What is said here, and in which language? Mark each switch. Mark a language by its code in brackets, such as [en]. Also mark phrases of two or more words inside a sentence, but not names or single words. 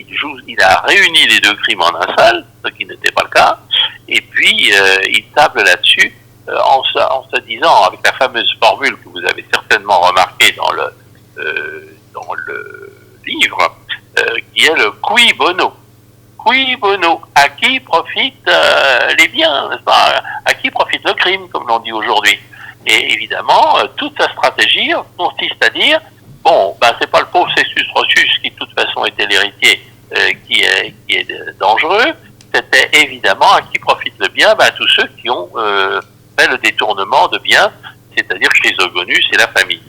[fr] Il a réuni les deux crimes en un seul, ce qui n'était pas le cas, et puis il table là-dessus en se disant, avec la fameuse formule que vous avez certainement remarquée dans le livre, qui est le [la] cui bono. Cui bono, [fr] à qui profitent les biens, n'est-ce pas? À qui profite le crime, comme l'on dit aujourd'hui. Et évidemment, toute sa stratégie consiste à dire, bon, c'est pas le pauvre Sextus Roscius qui de toute façon était l'héritier qui est dangereux, c'était évidemment à qui profite le bien, tous ceux qui ont fait le détournement de biens, c'est-à-dire Chrysogonus et la famille.